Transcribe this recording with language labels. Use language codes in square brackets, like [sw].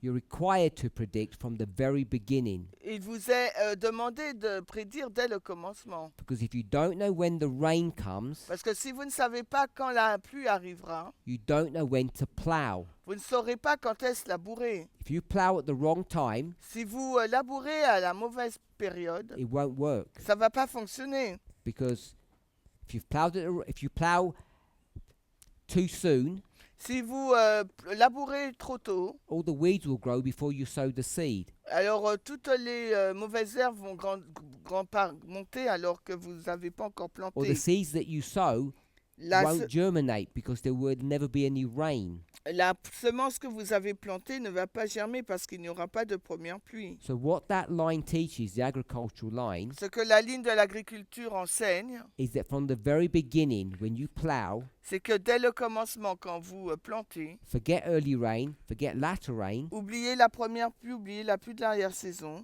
[en] You're required to predict from the very beginning. [fr] Il vous est demandé de prédire dès le commencement. [en] Because if you don't know when the rain comes, [fr] Parce que si vous ne savez pas quand la pluie arrivera, [en] you don't know when to plow. [fr] vous ne saurez pas quand est-ce labourer. [en] If you plow at the wrong time, [fr] Si vous labourez à la mauvaise période, [en] it won't work. [fr] ça ne va pas fonctionner. [en] Because if you plow too soon, [fr] Si vous labourez trop tôt, [en] all the weeds will grow before you sow the seed. [fr] alors toutes les mauvaises herbes vont monter alors que vous n'avez pas encore [en] Or the [fr] planté. [en] seeds that you sow [fr] La, [en] won't germinate because there will never be any rain. [fr] la semence que vous avez plantée ne va pas germer parce qu'il n'y aura pas de première pluie. [en] So what that line teaches, the agricultural line, [fr] Ce que la ligne de l'agriculture enseigne, [en] is that from the very beginning, when you plow, [fr] c'est que dès le commencement, quand vous plantez, [en] forget early rain, forget latter rain, [fr] oubliez la première pluie, oubliez la pluie de l'arrière-saison.